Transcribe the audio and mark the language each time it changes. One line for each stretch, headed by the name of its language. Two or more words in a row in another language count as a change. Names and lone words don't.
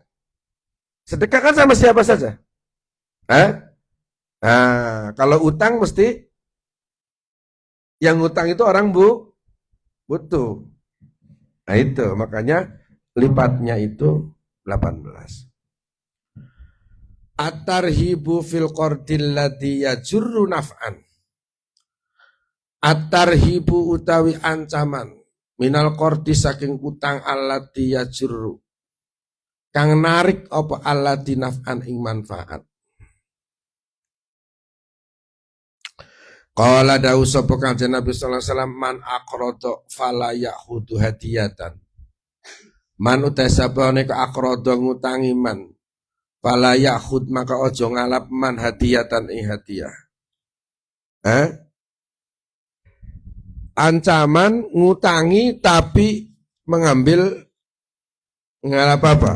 Indonesian: Sedekah kan sama siapa saja. Nah, kalau utang mesti yang utang itu orang butuh. Nah itu, makanya lipatnya itu 18.
Arabic: الترهيب في القرض الذي يجر نفعا.
Javanese: At-tarhibu utawi ancaman
Arabic: من القرض
Javanese: saking utang
Arabic: التي يجر
Javanese: kang narik apa
Arabic: التي نفعا
Javanese: ing manfaat.
Arabic: Qala
Javanese: dawu sapa
Arabic: Kanjeng Nabi صلى الله عليه وسلم من أقرض فلا يأخذ هدية.
Javanese: Man utai sapa nek aqrada ngutangi man
Arabic: فلا يأخذ
Javanese: maka ojo ngalap
Arabic: من هدية
Javanese: ing hadiah. Ancaman ngutangi tapi mengambil ngalap apa?